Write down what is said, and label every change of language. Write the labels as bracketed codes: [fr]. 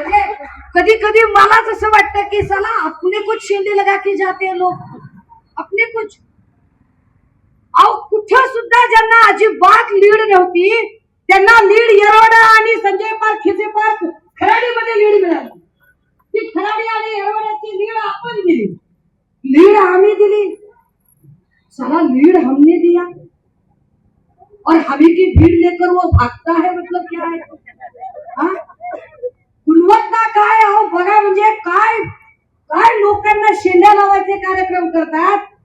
[mr] म्हणजे कधी कधी मला असं वाटतं की साला [hi] अपने कुछ शेंडे लगा के जाते [mr] लोक, अपने कुछ. कुठं सुद्धा ज्यांना अजिबात लीड नव्हती त्यांना लीड येरवडा आणि संजय पार्क, खिसे पार्क, खराडीमध्ये लीड मिळाली. ती खराडी आणि येरवड्याची लीड आपण दिली, लीड आम्ही दिली. [hi] साला लीड हमने दिया और हमें की भीड़ लेकर वो भागता है, मतलब क्या है? [mr] गुणवत्ता काय हो बघा. म्हणजे काय काय लोकांना शेंड्या लावायचे कार्यक्रम करतात.